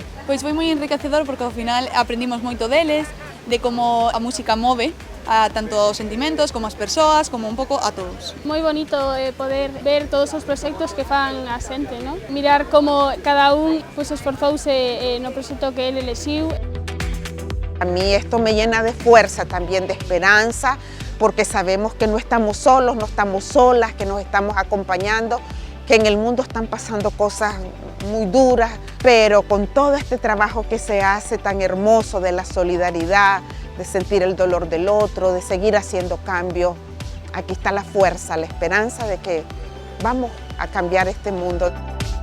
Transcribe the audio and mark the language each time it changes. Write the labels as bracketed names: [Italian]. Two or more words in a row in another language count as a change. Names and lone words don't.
[Galician] Pois foi moi enriquecedor porque ao final aprendimos moito deles, de como a música move a tanto os sentimentos como as persoas, como un pouco a todos. Moi bonito poder ver todos os proxectos que fan a xente, non? Mirar como cada un esforzouse no proxecto que ele elexiu. [Spanish] A mí esto me llena de fuerza, también de esperanza, porque sabemos que no estamos solos, no estamos solas, que nos estamos acompañando, que en el mundo están pasando cosas muy duras, pero con todo este trabajo que se hace tan hermoso de la solidaridad, de sentir el dolor del otro, de seguir haciendo cambios, aquí está la fuerza, la esperanza de que vamos a cambiar este mundo.